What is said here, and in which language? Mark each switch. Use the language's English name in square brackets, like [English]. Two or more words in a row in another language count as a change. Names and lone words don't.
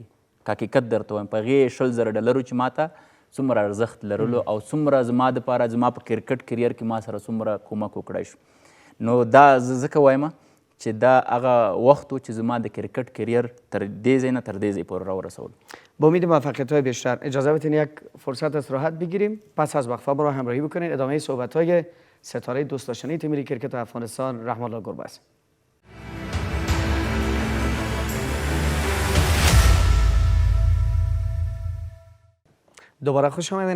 [Pashto] که حقیقت درته وایم په هغې $20,000 چې ماته څومره ارزښت لرلو او څومره زما دپاره زما په کرکټ کریر کې ما سره څومره کومک وکړی شو. نو دا زه ځکه وایم چې دا هغه وخت و چې زما د کرکټ کریر تر دې ځای نه تر دې ځای پورې راورسولو. [Persian] با امید موفقیت‌های بیشتر. اجازه بدین یک فرصت استراحت بگیریم، پس از وقفه ما را همراهی بکنید. ادامه صحبت‌های ستاره دوست داشتنی تیم ملی کرکت افغانستان رحم الله گربز. دوباره خوش آمدین.